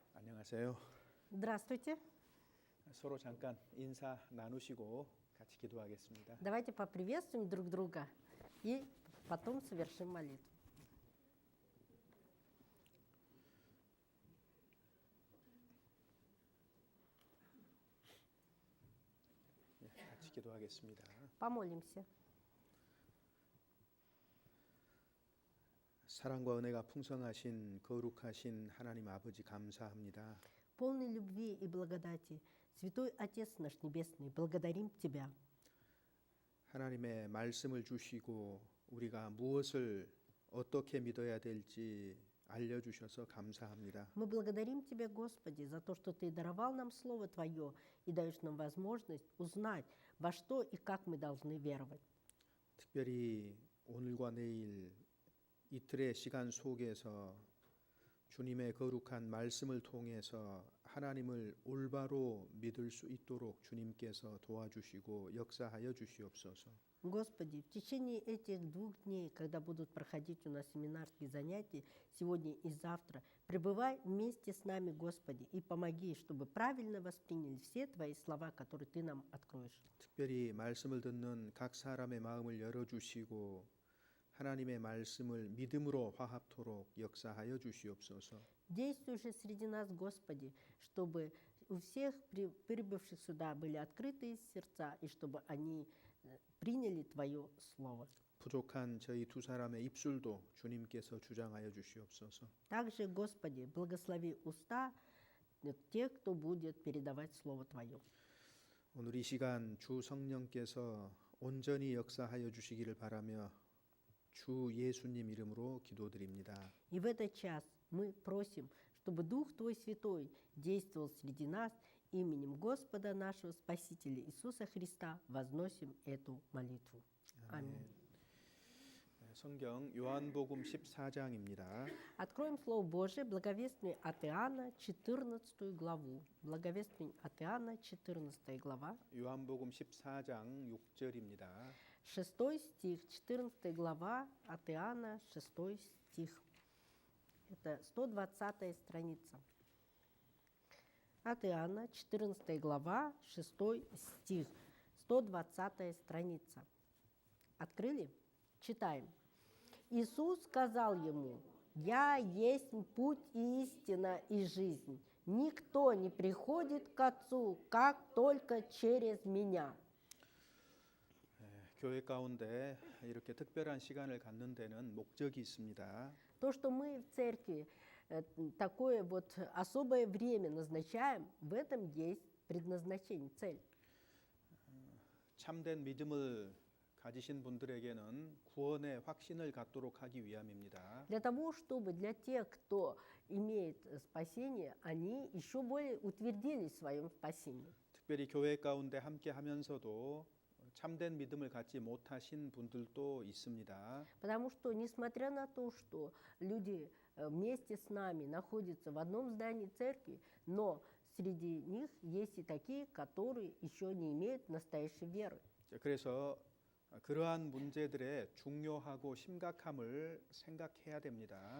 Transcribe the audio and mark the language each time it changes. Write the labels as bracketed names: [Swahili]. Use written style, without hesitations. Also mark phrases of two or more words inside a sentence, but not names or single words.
[Korean] 안녕하세요. [Russian] Здравствуйте. [Korean] 서로 잠깐 인사 나누시고 같이 기도하겠습니다. [Russian] Давайте поприветствуем друг друга и потом совершим молитву. [Korean] 같이 기도하겠습니다. [Russian] Помолимся. [Korean] 사랑과 은혜가 풍성하신 거룩하신 하나님 아버지 감사합니다. [Russian] Полной любви и благодати, Святой Отец наш Небесный, благодарим Тебя. [Korean] 하나님의 말씀을 주시고 우리가 무엇을 어떻게 믿어야 될지 알려주셔서 감사합니다. [Russian] Мы благодарим Тебя, Господи, за то, что Ты даровал нам Слово Твое и даешь нам возможность узнать, во что и как мы должны веровать. [Korean] 특별히 오늘과 내일 이틀의 시간 속에서 주님의 거룩한 말씀을 통해서 하나님을 올바로 믿을 수 있도록 주님께서 도와주시고 역사하여 주시옵소서. [Russian] Господи, в течение этих 2 дней, когда будут проходить у нас семинарские занятия, сегодня и завтра, пребывай вместе с нами, Господи, и помоги, чтобы правильно восприняли все Твои слова, которые Ты нам откроешь. [Korean] 특별히 말씀을 듣는 각 사람의 마음을 열어주시고 하나님의 말씀을 믿음으로 화합토록 역사하여 주시옵소서. [Russian] Действуй же среди нас, Господи, чтобы у всех прибывших сюда были открытые сердца, и чтобы они приняли Твое Слово. [Korean] 부족한 저희 두 사람의 입술도 주님께서 주장하여 주시옵소서. [Russian] Также, Господи, благослови уста тех, кто будет передавать Слово Твое. [Korean] 오늘 이 시간 주 성령께서 온전히 역사하여 주시기를 바라며 주 예수님 이름으로 기도드립니다. [Russian] И в этот час мы просим, чтобы Дух Твой Святой действовал среди нас именем Господа нашего Спасителя Иисуса Христа. Возносим эту молитву. Аминь. [Korean] 성경 요한복음 14장입니다. [Russian] Откроем Слово Божие, благовествие от Иоанна, 14 главу. Благовествие от Иоанна, 14 глава. [Korean] 요한복음 14장 6절입니다. [Russian] 6 стих, 14 глава от Иоанна, 6 стих. Это 120 страница. От Иоанна, 14 глава, 6 стих, 120 страница. Открыли? Читаем. Иисус сказал ему: «Я есть путь и истина и жизнь. Никто не приходит к Отцу, как только через меня». [Korean] 교회 가운데 이렇게 특별한 시간을 갖는 데는 목적이 있습니다. [Russian] То, что мы в церкви такое вот особое время назначаем, в этом есть предназначение, цель. [Korean] 참된 믿음을 가지신 분들에게는 구원의 확신을 갖도록 하기 위함입니다. [Russian] Для того, чтобы для тех, кто имеет спасение, они еще более утвердились в своем спасении. [Korean] 특별히 교회 가운데 함께 하면서도 참된 믿음을 갖지 못하신 분들도 있습니다. [Russian] Потому что, несмотря на то, что люди вместе с нами находятся в одном здании церкви, но среди них есть и такие, которые еще не имеют настоящей веры. [Korean] 그래서 그러한 문제들의 중요하고 심각함을 생각해야 됩니다.